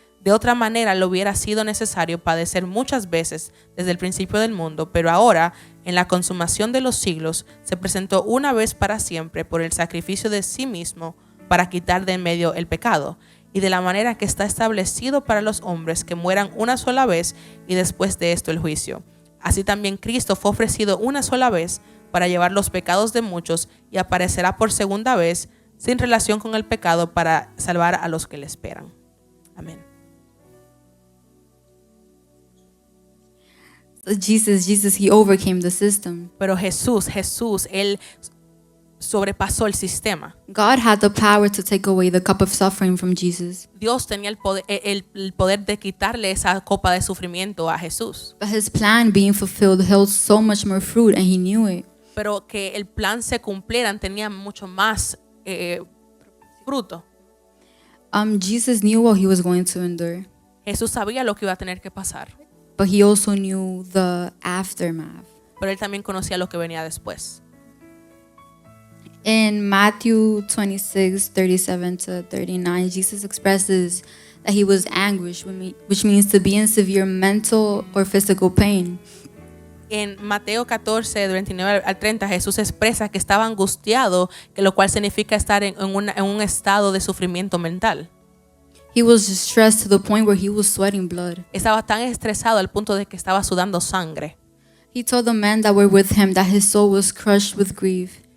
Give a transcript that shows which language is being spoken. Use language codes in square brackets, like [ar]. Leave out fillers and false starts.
[es] De otra manera le hubiera sido necesario padecer muchas veces desde el principio del mundo, pero ahora, en la consumación de los siglos, se presentó una vez para siempre por el sacrificio de sí mismo para quitar de en medio el pecado, y de la manera que está establecido para los hombres que mueran una sola vez y después de esto el juicio. Así también Cristo fue ofrecido una sola vez para llevar los pecados de muchos y aparecerá por segunda vez sin relación con el pecado para salvar a los que le esperan. Amén. [en] So Jesus, he overcame the system. [es] Pero Jesús, él sobrepasó el sistema. [en] God had the power to take away the cup of suffering from Jesus. [es] Dios tenía el poder de quitarle esa copa de sufrimiento a Jesús. [en] But his plan being fulfilled held so much more fruit, and he knew it. [es] Pero que el plan se cumpliera tenía mucho más fruto. [en] Jesus knew what he was going to endure, [es] Jesús sabía lo que iba a tener que pasar, [en] but he also knew the aftermath. [es] pero él también conocía lo que venía después. [en] In Matthew 26:37-39, Jesus expresses that he was anguished, which means to be in severe mental or physical pain. [es] En Mateo 14, de 29 al 30, Jesús expresa que estaba angustiado, que lo cual significa estar en un estado de sufrimiento mental. [en] He was distressed to the point where he was sweating blood. [es] Estaba tan estresado al punto de que estaba sudando sangre. [en] He told the men that were with him that his soul was crushed with grief.